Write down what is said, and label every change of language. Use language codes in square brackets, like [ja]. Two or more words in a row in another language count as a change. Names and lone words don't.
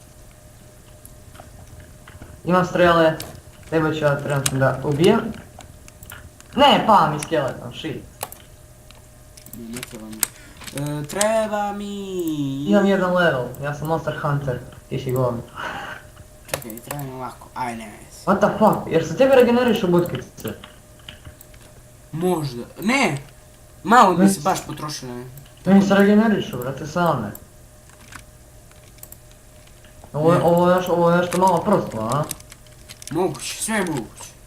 [sr] Imam strele, tebe ću ja trenutno da ubijem. Ne, pa mi skeleton, shit. Ne treba mi. Treba mi... Imam jedan level, ja sam Monster Hunter, ti si govno. Čekaj, treba mi ovako. Aj, ne vezi. [en] What the fuck? [sr] Jer se tebi regenerišu butkice? Možda. Ne! Malo bi se baš potrošilo. Meni se regenerišu, brate, same. Ovo je nešto malo prosto, a? Moguće, sve je moguće.